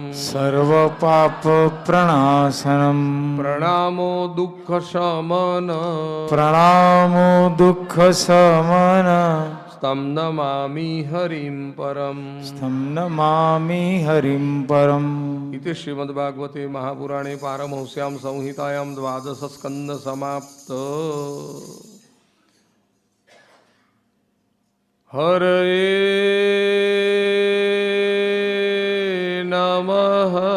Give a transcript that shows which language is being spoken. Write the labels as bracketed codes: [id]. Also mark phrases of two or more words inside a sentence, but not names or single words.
[sa] सर्व पाप प्रणाशनम प्रणामो दुःख शमन प्रणामो दुःख शमन स्तम नमामि हरिम परम. स्तम नमामि हरिम परम. इति श्रीमद्भागवते महापुराणे पारमहंस्यां संहितायां 12 स्कंद समाप्त. हरये नमः.